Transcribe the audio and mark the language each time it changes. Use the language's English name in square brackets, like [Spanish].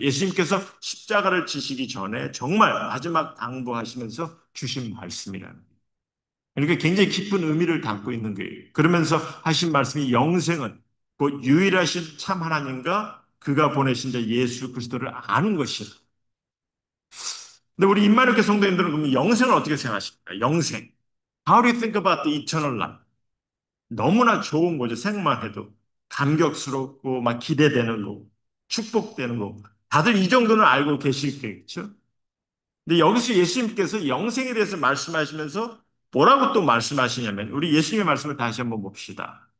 [Korean] 예수님께서 십자가를 지시기 전에 정말 마지막 당부하시면서 주신 말씀이라는 거예요. 그러니까 굉장히 깊은 의미를 담고 있는 거예요. 그러면서 하신 말씀이 영생은 곧 유일하신 참 하나님과 그가 보내신 자 예수 그리스도를 아는 것이라. 근데 우리 임마누엘 성도님들은 그럼 영생을 어떻게 생각하십니까? 영생. [English] How do you think about the eternal life? [Korean] 너무나 좋은 거죠. 생각만 해도. 감격스럽고 막 기대되는 거, 축복되는 거. 다들 이 정도는 알고 계시겠죠? 근데 여기서 예수님께서 영생에 대해서 말씀하시면서 뭐라고 또 말씀하시냐면 우리 예수님의 말씀을 다시 한번 봅시다.